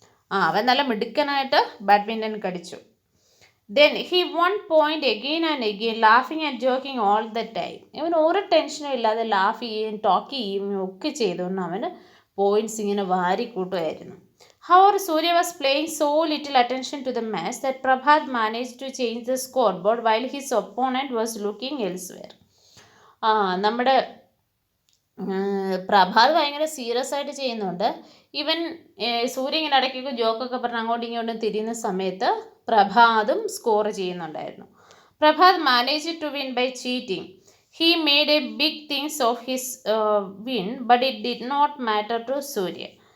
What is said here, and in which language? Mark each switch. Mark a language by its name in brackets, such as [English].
[Malayalam] അവൻ നല്ല മിടുക്കനായിട്ട് ബാഡ്മിൻ്റൺ കളിച്ചു. [English] Then he won point again and again, laughing and joking all the time. [Malayalam] ഇവൻ ഒരു ടെൻഷനും ഇല്ലാതെ ലാഫ് ചെയ്യുകയും ടോക്ക് ചെയ്യുകയും ഒക്കെ ചെയ്തുകൊണ്ട് അവന് പോയിൻറ്റ്സ് ഇങ്ങനെ വാരി കൂട്ടുമായിരുന്നു. [English] However, Surya was paying so little attention to the match that Prabhat managed to change the scoreboard while his opponent was looking elsewhere. [Malayalam] നമ്മുടെ പ്രഭാത് ഭയങ്കര സീരിയസ് ആയിട്ട് ചെയ്യുന്നുണ്ട്. ഇവൻ സൂര്യ ഇങ്ങനെ ഇടയ്ക്കൊക്കെ ജോക്കൊക്കെ പറഞ്ഞ് അങ്ങോട്ടും ഇങ്ങോട്ടും തിരിയുന്ന സമയത്ത് പ്രഭാതും സ്കോർ ചെയ്യുന്നുണ്ടായിരുന്നു. [English] Prabhat manage to win by cheating. He made a big things of his win but it did not matter to Surya.